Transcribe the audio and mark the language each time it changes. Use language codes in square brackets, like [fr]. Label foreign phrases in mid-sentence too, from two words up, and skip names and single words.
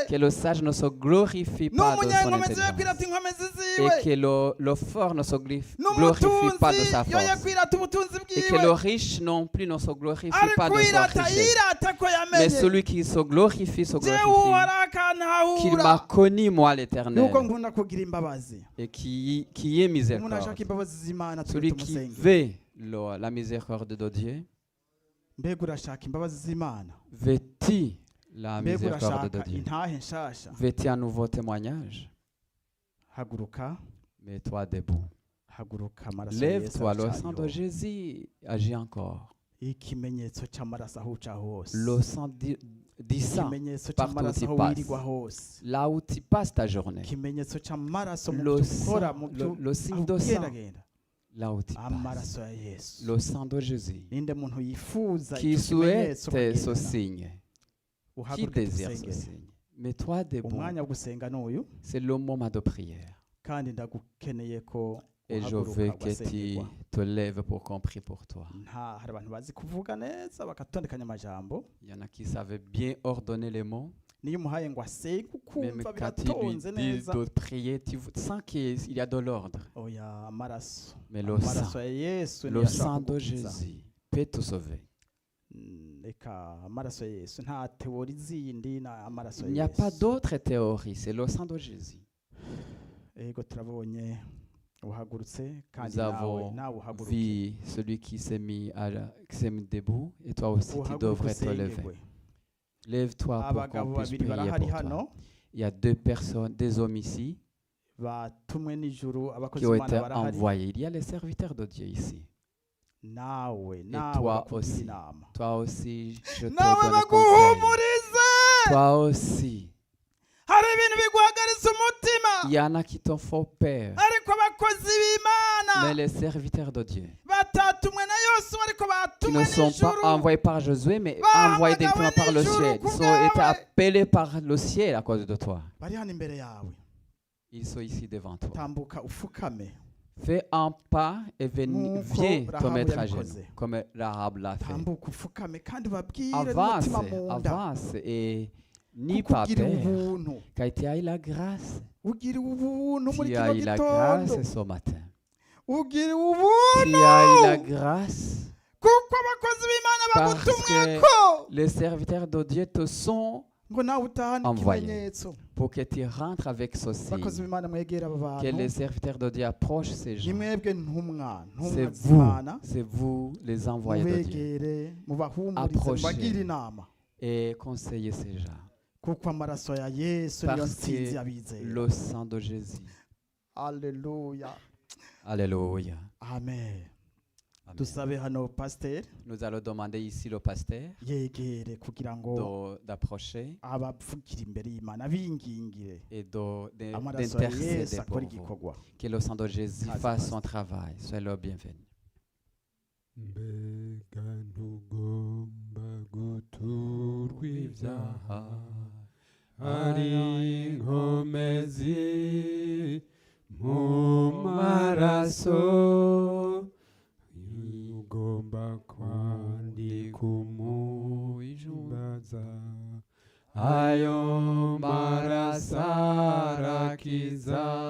[fr] Que le sage ne se glorifie pas de son [rn] n'umunyenkomezi ye kwirata [fr] intelligence. [rn] inkomezi ziwe [fr] Et que le fort ne se glorifie pas de sa [rn] n'umutunzi yo ye [fr] force. [rn] kwirata ubutunzi [fr] Et que le [rn] bwiwe [fr] riche non plus ne se glorifie [rn] ari [fr] pas de sa [rn] kwirata [fr] richesse. [rn] yirata ko [fr] Mais [rn] yamenye [fr] celui qui se glorifie [rn] jewe [fr] qu'il [rn] arakantahura [fr] m'a connu moi l'Éternel [rn] nuko nkunda kugira imbabazi [fr] et qui est [rn] umuntu [fr] miséricorde. [rn] ashaka imbabazi z'imana twe [fr] Celui qui [rn] tumusenge [fr] veut la miséricorde de Dieu, [rn] mbega urashaka imbabazi z'imana [fr] veut-il la [rn] mbega [fr] miséricorde de [rn] urashaka [fr] Dieu? [rn] intahe nshasha [fr] Veut-il un nouveau témoignage? [rn] haguruka [fr] Mets-toi debout. [rn] haguruka amaraso ya Yesu [fr] Lève-toi, le sang de [rn] aracariho. [fr] Jésus agit encore. [rn] ikimenyetso cy'amaraso aho uca hose [fr] Le sang du sang, [rn] ikimenyetso [fr] partout [rn] cy'amaraso [fr] où tu [rn] aho [fr] passes. [rn] wirirwa hose [fr] là où tu passes ta journée. [rn] ikimenyetso cy'amaraso mu [fr] Le [rn] byo [fr] sang, [rn] ukora mu byo [fr] le signe [rn] aho [fr] de sang, [rn] ugendagenda [fr] là où tu passes. [rn] amaraso ya Yesu [fr] Le sang de Jésus. [rn] ninde muntu yifuza [fr] Qui [rn] icyo kimenyetso [fr] souhaite ce [rn] kugendana? [fr] signe, qui [rn] uhaguruke [fr] désire ce [rn] dusengere [fr] signe. Mets-toi debout. [rn] umwanya wo gusenga n'uyu [fr] C'est le moment de prière. [rn] kandi ndagukeneye ko [fr] Et je [rn] uhaguruka [fr] veux que tu [rn] ugasengerwa [fr] te lèves pour qu'on prie pour toi. [rn] hari abantu bazi kuvuga neza bakatondekanya amajambo [fr] Il y en a qui savaient bien ordonner les mots. [rn] niyo umuhaye ngo asenge [fr] Même [rn] ukumva [fr] quand tu lui [rn] biratonze [fr] dis [rn] neza [fr] de prier, tu sens qu'il y a de l'ordre. [rn] oya amaraso [fr] Mais le [rn] amaraso [fr] sang, [rn] ya Yesu [fr] le [rn] niyo [fr] sang [rn] ashobora [fr] de [rn] kugukiza. [fr] Jésus peut te sauver. [rn] Reka amaraso ya Yesu nta teori zindi na amaraso [fr] Il n'y [rn] ya [fr] a pas [rn] Yesu [fr] d'autre théorie, c'est le sang de Jésus. [rn] ego turabonye uhagurutse kandi [fr] Nous [rn] nawe [fr] avons [rn] nawe uhaguruke [fr] vu celui qui s'est mis debout et toi aussi tu [rn] uhaguruke [fr] devrais te lever. [rn] usengerwe [fr] Lève-toi pour [rn] abagabo [fr] qu'on puisse [rn] babiri [fr] prier [rn] barahari [fr] pour toi. [rn] hano [fr] Il y a deux personnes, des hommes ici [rn] batumwe n'ijuru abakozi [fr] qui ont [rn] b'Imana [fr] été [rn] barahari [fr] envoyés. Il y a les serviteurs de Dieu ici. [rn] nawe [fr] toi [rn] bakugira [fr] aussi. [rn] inama [fr] Toi aussi, je te [rn] nawe [fr] donne conseil. [rn] baguhumurize [fr] Toi aussi. [rn] hari ibintu biguhagaritse umutima [fr] Il y en a qui t'ont fait peur. [rn] ariko abakozi b'Imana [fr] Mais les serviteurs de Dieu, [rn] batatumwe na Yosuwa ariko [fr] qui [rn] batumwe [fr] ne sont pas [rn] n'ijuru [fr] envoyés par Josué, mais Bah, envoyés bah, directement bah, par le les jours ciel. qu'on Ils ont été gagne. appelés par le ciel à cause de toi. [rn] bari hano imbere yawe [fr] Ils sont ici devant toi. [rn] tambuka ufukame [fr] Fais un pas et [rn] Nk'uko [fr] viens te [rn] Rahabu [fr] mettre à [rn] yabikoze. [fr] genoux, comme Rahab l'a fait. [rn] tambuka ufukame kandi ubabwire [fr] Avance, [rn] n'umutima mu nda [fr] avance et n'aie [rn] kuko [fr] pas [rn] ugira [fr] peur. [rn] ubuntu [fr] Car tu as eu la grâce. [rn] ugira ubuntu muri [fr] Tu [rn] kino [fr] as eu la [rn] gitondo [fr] grâce ce matin. [rn] ugira [fr] Tu [rn] ubuntu [fr] as eu la grâce [rn] kuko abakozi b'Imana [fr] parce [rn] bagutumweko [fr] que les serviteurs de Dieu te sont [rn] ngo nawe utahane [fr] Envoyé. [rn] ikimenyetso [fr] pour que tu rentres avec ce [rn] abakozi [fr] signe. [rn] b'Imana mwegera aba [fr] Que les [rn] bantu [fr] serviteurs de Dieu approchent ces [rn] ni [fr] gens. [rn] mwebwe ntumwa [fr] C'est [rn] z'Imana [fr] c'est vous les envoyés de Dieu. [rn] mubegere mubahumurize [fr] Approchez. [rn] mubagire inama [fr] Et conseillez ces gens. [rn] kuko amaraso ya Yesu niyo [fr] Parce [rn] nsinzi [fr] que [rn] y'abizera [fr] le sang de Jésus. [rn] Alléluia [fr] Alléluia. [rn] amen [fr] Amen. [rn] dusabe hano pasiteri [fr] Nous allons demander ici le pasteur [rn] yegere kugira ngo [fr] d'approcher [rn] abavugira imbere y'Imana bingingire [fr] et [rn] amaraso ya Yesu [fr] d'intercéder pour [rn] akora [fr] vous. [rn] igikorwa [fr] Que le sang de Jésus Grâce, fasse grâce. son travail. Soyez le bienvenu. [rn] mbega ntugomba guturwa ibyaha ari inkomezi mu maraso ugomba kwandika umujumbaza ayo maraso arakiza